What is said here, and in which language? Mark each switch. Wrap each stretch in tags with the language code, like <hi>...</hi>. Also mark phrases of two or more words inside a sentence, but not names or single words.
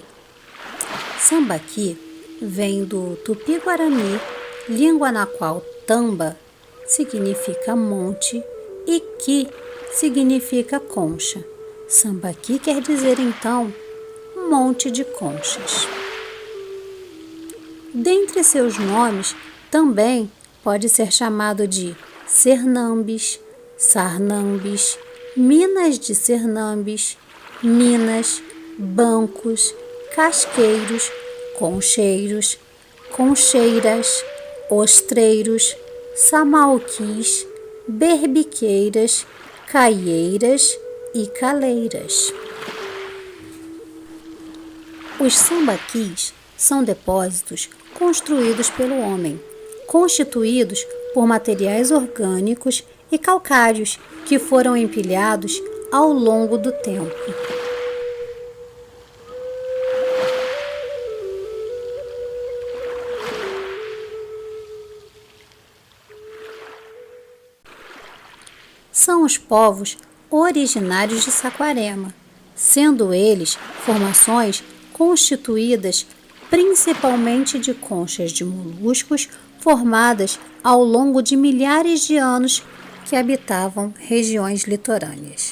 <pt>Sambaqui vem do tupi-guarani, língua na qual tamba significa monte e qui significa concha. Sambaqui quer dizer, então, monte de conchas. Dentre seus nomes, também pode ser chamado de Sernambes, Sarnambes, Minas de Sernambes, Minas, bancos, casqueiros, concheiros, concheiras, ostreiros, samauquis, berbiqueiras, caieiras e caleiras. Os sambaquis são depósitos construídos pelo homem, constituídos por materiais orgânicos e calcários que foram empilhados ao longo do tempo. São os povos originários de Saquarema, sendo eles formações constituídas principalmente de conchas de moluscos formadas ao longo de milhares de anos que habitavam regiões litorâneas.</pt>